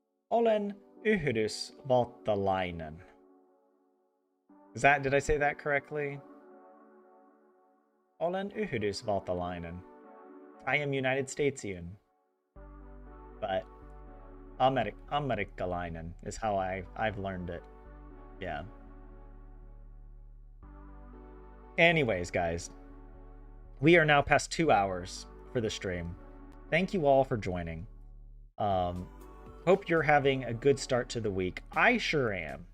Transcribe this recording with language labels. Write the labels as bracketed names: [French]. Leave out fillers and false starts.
[Finnish] Olen Yhdysvaltalainen. [English] Did I say that correctly? [Finnish] Olen Yhdysvaltalainen. [English] I am United Statesian. But Amerikalainen is how I've learned it. Yeah. Anyways, guys, we are now past 2 hours for the stream. Thank you all for joining. Hope you're having a good start to the week. I sure am.